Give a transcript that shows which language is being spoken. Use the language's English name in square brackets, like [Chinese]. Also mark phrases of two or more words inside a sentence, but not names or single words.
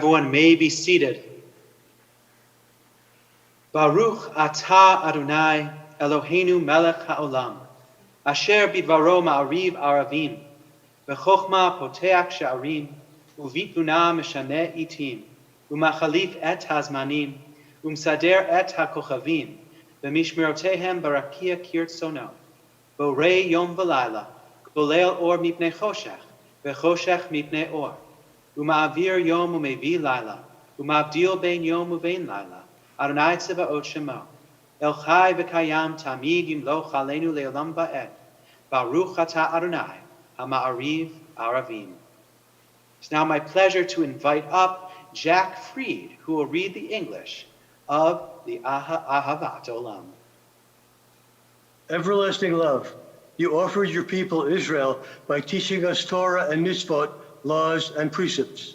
[English] Everyone may be seated. [Hebrew] ברוך אתה אדוני אלוהינו מלך העולם, אשר בדברו מעריב ערבים, בחכמה פותח שערים, ובתבונה משנה עתים, ומחליף את הזמנים, ומסדר את הכוכבים, ומשמרותיהם ברקיע כרצונו, בורא יום ולילה, גולל אור מפני חושך, וחושך מפני אור, ומעביר יום ומביא לילה, ומבדיל בין יום ובין לילה, אדוני צבאות שמו, אל חי וקיים תמיד ימלוך עלינו לעולם ועד, ברוך אתה אדוני המעריב ערבים. [English] It's now my pleasure to invite up Jack Freed, who will read the English of the Ahavat Olam. Everlasting love, you offered your people Israel by teaching us Torah and mitzvot, laws and precepts.